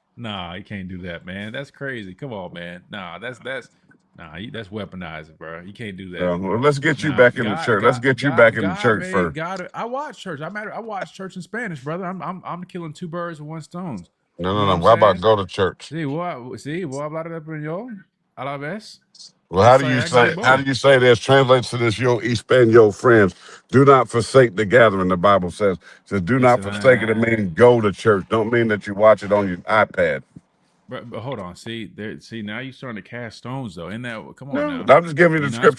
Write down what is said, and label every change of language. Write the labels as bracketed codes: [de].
[en] Nah, you can't do that, man. That's crazy. Come on, man. Nah, that's weaponizing, bro. You can't do that. Well, let's get you back in the church. Let's get you back in the church first. I watch church. I watch church in Spanish, brother. I'm killing two birds with one stone. No. Why about go to church? [es] Sí, voy a hablar español a la vez. [en] Well, how do you say this? Translates to this, yo Espanol friends. Do not forsake the gathering, the Bible says. It says, do not forsake it. It means go to church. Don't mean that you watch it on your iPad. But hold on. See, now you're starting to cast stones, though. Come on now. I'm just giving you the scripture.